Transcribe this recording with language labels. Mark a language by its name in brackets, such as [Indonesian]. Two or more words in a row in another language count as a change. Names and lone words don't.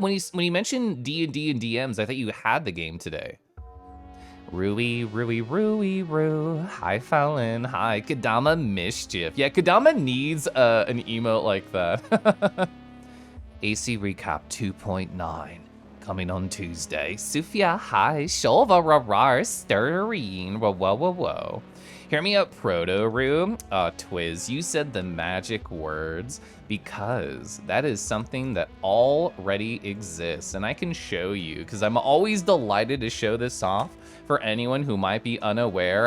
[English] When you mentioned D&D and DMs, I thought you had the game today. Rui. Hi, Fallon. Hi, Kadama Mischief. Yeah, Kadama needs an emote like that. AC recap 2.9 coming on Tuesday. Sufia, hi. Shulva, rarar, stirring. Whoa. Hear me out, Proto-Roo. Twiz, you said the magic words because that is something that already exists, and I can show you because I'm always delighted to show this off for anyone who might be unaware.